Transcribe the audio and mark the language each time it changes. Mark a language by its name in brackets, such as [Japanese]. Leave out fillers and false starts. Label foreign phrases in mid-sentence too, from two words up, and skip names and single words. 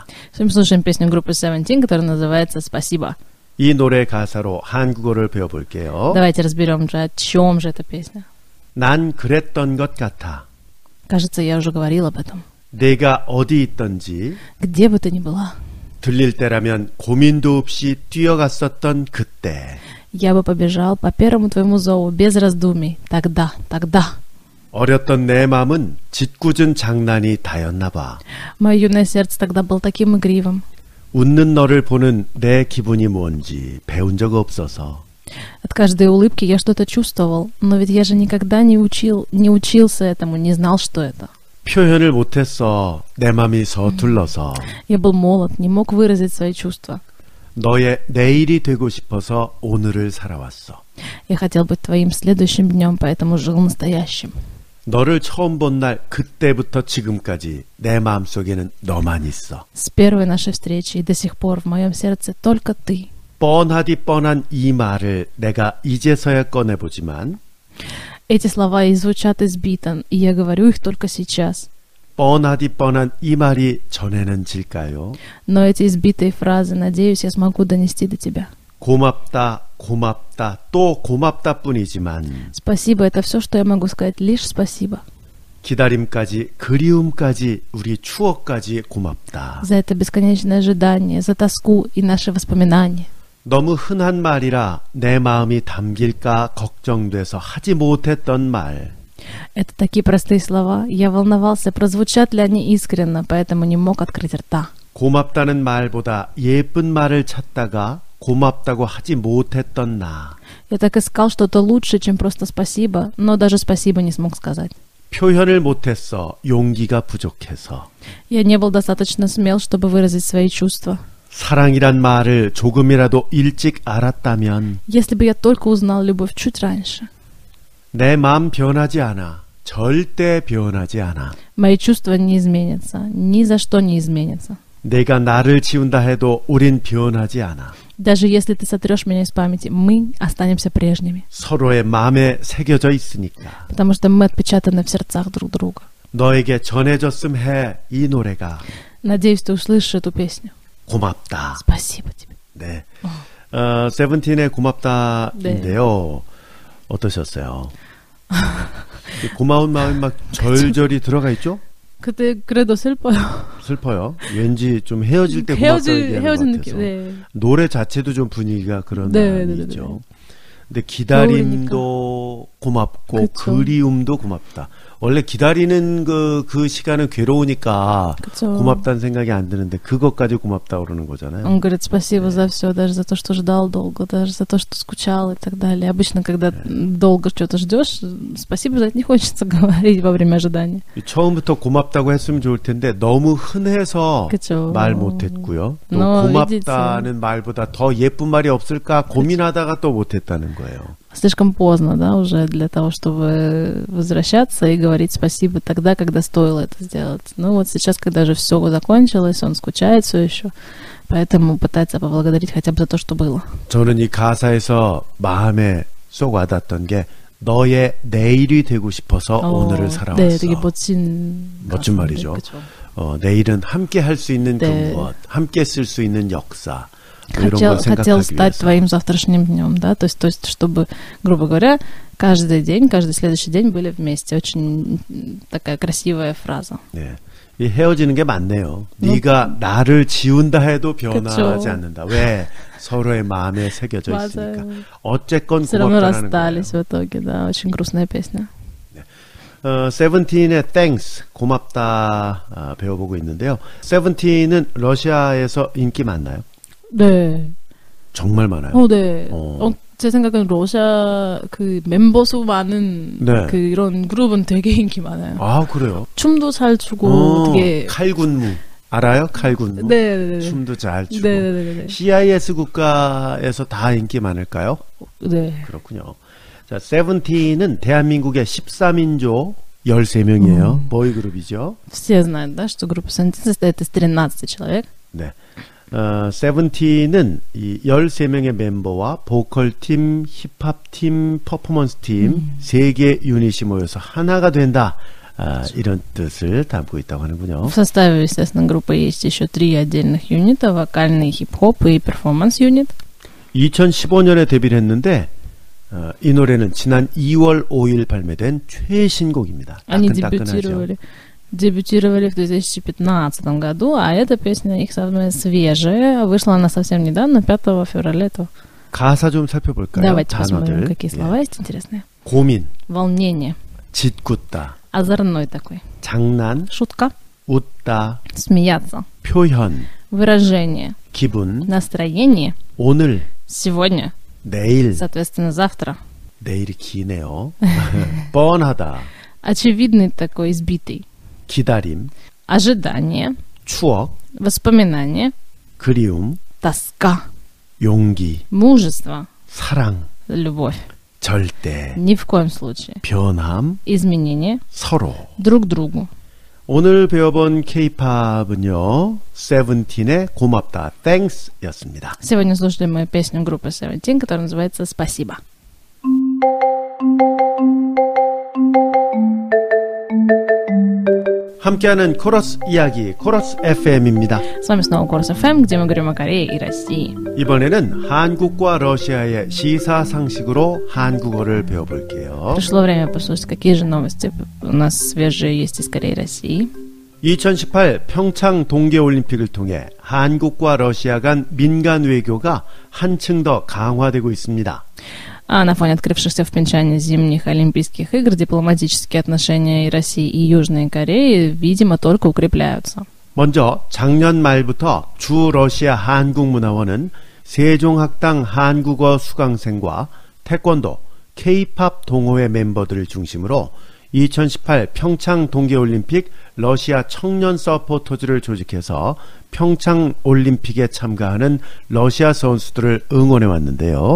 [Russian] Сегодня слушаем песню группы Seventeen, которая называется «Спасибо». [Korean] 이 노래 가사로 한국어를 배워볼게요. [Russian] Давайте разберем же, о чем же эта песня. [Korean] 난 그랬던 것 같아. [Russian] Кажется, я уже говорил об этом. [Korean] 내가 어디 있던지 [Russian] Где бы ты ни была, [Korean] 들릴 때라면 고민도 없이 뛰어갔었던 그때. [Russian] я бы побежал по первому твоему зову, без раздумий. Тогда. [Korean] 어렸던 내 마음은 짓궂은 장난이 다였나 봐. [Russian] Мое юное сердце тогда было таким игривым. [Korean] 웃는 너를 보는 내 기분이 뭔지 배운 적 없어서. [Russian] От каждой улыбки я что-то чувствовал, но ведь я же никогда не учился этому, не знал, что это. [Korean] 표현을 못했어. 내 맘이 서툴러서. [Russian] Я был молод, не мог выразить свои чувства. [Korean] 너의 내일이 되고 싶어서 오늘을 살아왔어. [Russian] Я хотел быть твоим следующим днем, поэтому жил настоящим. [Korean] 너를 처음 본 날 그때부터 지금까지 내 마음속에는 너만 있어. [Russian] С первой нашей встречи и до сих пор в моем сердце только ты. [Korean] 뻔하디 뻔한 이 말을 내가 이제서야 꺼내보지만 [Russian] Эти слова и звучат избито, и я говорю их только сейчас. [Korean] 뻔하디 뻔한 이 말이 전해는 질까요? [Russian] Но эти избитые фразы, надеюсь, я смогу донести до тебя. [Korean] 고맙다, 고맙다, 또 고맙다 뿐이지만 [Russian] Спасибо, это все, что я могу сказать, лишь спасибо. [Korean] 기다림까지, 그리움까지, 우리 추억까지 고맙다. [Russian] За это бесконечное ожидание, за тоску и наши воспоминания. [Korean] 너무 흔한 말이라 내 마음이 담길까 걱정돼서 하지 못했던 말. [Russian] Это такие простые слова. Я волновался, прозвучат ли они искренне, поэтому не мог открыть рта. [Korean] 고맙다는 말보다 예쁜 말을 찾다가 고맙다고 하지 못했던 나. [Russian] Я так искал что-то лучше, чем просто спасибо, но даже спасибо не смог сказать. [Korean] 표현을 못했어. 용기가 부족해서. [Russian] Я не был достаточно смел, чтобы выразить свои чувства. [Korean] 사랑이란 말을 조금이라도 일찍 알았다면 [Russian] Если бы я только узнал любовь чуть раньше. [Korean] 내 마음 변하지 않아. 절대 변하지 않아. [Russian] Мои чувства не изменятся, ни за что не изменятся. [Korean] 내가 나를 지운다 해도 우린 변하지 않아. [Russian] Даже если ты сотрешь меня из памяти, мы останемся прежними. [Korean] 서로의 마음에 새겨져 있으니까. [Russian] Потому что мы отпечатаны в сердцах друг друга. [Korean] 너에게 전해졌음 해. 이 노래가. [Russian] Надеюсь, ты услышишь эту песню. [Korean] 고맙다. [Russian] Спасибо тебе. [Korean] 네. 세븐틴의 고맙다인데요. 어떠셨어요? 고마운 마음이 막 절절히 들어가 있죠? 그때 그래도 슬퍼요. 슬퍼요. 왠지 좀 헤어질 때 고맙다 얘기하는 것 같아서. 느낌. 네. 노래 자체도 좀 분위기가 그런 느낌이죠. 근데 기다림도 고맙고 그쵸. 그리움도 고맙다. 원래 기다리는 그 시간은 괴로우니까 그쵸. 고맙다는 생각이 안 드는데 그것까지 고맙다고 그러는 거잖아요. [Russian] Он говорит спасибо за все, даже за то, что ждал долго, даже за то, что скучал и так далее. Обычно, когда долго что-то ждешь, спасибо за это не хочется говорить во время ожидания. [Korean] 처음부터 고맙다고 했으면 좋을 텐데 너무 흔해서 그쵸. 말 못했고요. 또 고맙다는 [Russian] видите. [Korean] 말보다 더 예쁜 말이 없을까 고민하다가 또 못했다는 거예요. [Russian] Слишком поздно, да, уже для того, чтобы возвращаться и говорить спасибо тогда, когда стоило это сделать. Ну вот сейчас, когда же все закончилось, он скучает все еще, поэтому пытается поблагодарить хотя бы за то, что было. [Korean] 저는 이 가사에서 마음에 쏙 와닿았던 게 너의 내일이 되고 싶어서 오늘을 살아왔어. 네, 되게 멋진 말이죠. 그쵸. 내일은 함께 할 수 있는 네. 그 무엇, 함께 쓸 수 있는 역사. 이런 걸 [Russian] Хотел [Korean] 생각하기 [Russian] стать [Korean] 위해서. [Russian] твоим завтрашним днем, да, то есть, чтобы, грубо говоря, каждый день, каждый следующий день были вместе. Очень такая красивая фраза. [Korean] 네. 이 헤어지는 게 맞네요. 네가 나를 지운다 해도 변하지 그쵸. 않는다. 왜? 서로의 마음에 새겨져 맞아요. 있으니까. 어쨌건 [Russian] Все равно [Korean] 고맙다라는 거예요. [Russian] расстались в итоге, да, очень грустная песня. [Korean] 세븐틴의 Thanks, 고맙다 배워보고 있는데요. 세븐틴은 러시아에서 인기 많나요? 네. 정말 많아요. 네. 제 생각엔 러시아 그 멤버 수 많은 네. 그 이런 그룹은 되게 인기 많아요. 아, 그래요? 춤도 잘 추고 되게 칼군무. 알아요? 칼군무? 네. 춤도 잘 추고. 네. CIS 국가에서 다 인기 많을까요? 네. 그렇군요. 자, 세븐틴은 대한민국의 13인조 13명이에요. 보이그룹이죠. [Russian] Все знают, да, что группа Seventeen состоит из 13 человек. [Korean] 네. 세븐틴은 이 13명의 멤버와 보컬팀, 힙합팀, 퍼포먼스팀 3개 유닛이 모여서 하나가 된다. 이런 뜻을 담고 있다고 하는군요. [Russian] В составе, естественно, группы есть еще 3 отдельных юнита: вокальный, хип-хоп и перформанс-юнит. [Korean] 2015년에 데뷔를 했는데 이 노래는 지난 2월 5일 발매된 최신곡입니다. [Russian] Они [Korean] 따끈따끈하죠. [Russian] дебютировали в 2015 году, а эта песня их самая свежая. Вышла она совсем недавно, 5 февраля этого. [Korean] 가사 좀 살펴볼까요? [Russian] Давайте [Korean] 단어들. [Russian] посмотрим, какие слова [Korean] 예. [Russian] есть интересные. [Korean] 고민, [Russian] Волнение. [Korean] 짓궂다, [Russian] Озорной такой. [Korean] 장난, [Russian] Шутка. [Korean] 웃다, [Russian] Смеяться. [Korean] 표현, [Russian] Выражение. [Korean] 기분, [Russian] Настроение. [Korean] 오늘, [Russian] Сегодня. [Korean] 내일, [Russian] Соответственно, завтра. [Korean] 내일이 기네요. 뻔하다, [Russian] Очевидный такой, избитый. [Korean] 기다림, [Russian] Ожидание. [Korean] 추억, [Russian] Воспоминание. [Korean] 그리움, [Russian] Тоска. [Korean] 용기, [Russian] Мужество. [Korean] 사랑, [Russian] Любовь. [Korean] 절대, [Russian] Ни в коем случае. [Korean] 변함, [Russian] Изменение. [Korean] 서로. [Russian] Друг другу. [Korean] 오늘 배워본 K-팝은요, 세븐틴의 고맙다, Thanks 였습니다. [Russian] Сегодня слушали мою песню группы Seventeen, которая называется «Спасибо». [Korean] 함께하는 코러스 이야기, 코러스 FM입니다. [Russian] С вами снова Корс FM, где мы говорим о Корее и России. [Korean] 이번에는 한국과 러시아의 시사상식으로 한국어를 배워볼게요. [Russian] Пришло время послушать, какие же новости у нас свежие есть из Кореи и России. [Korean] 2018 평창 동계올림픽을 통해 한국과 러시아 간 민간 외교가 한층 더 강화되고 있습니다. [Russian] А на фоне открывшихся в Пхенчхане зимних Олимпийских игр дипломатические отношения и России и Южной Кореи, видимо, только укрепляются. [Korean] 먼저 작년 말부터 주 러시아 한국문화원은 세종학당 한국어 수강생과 태권도, K-팝 동호회 멤버들을 중심으로 2018 평창 동계올림픽 러시아 청년 서포터즈를 조직해서 평창 올림픽에 참가하는 러시아 선수들을 응원해 왔는데요.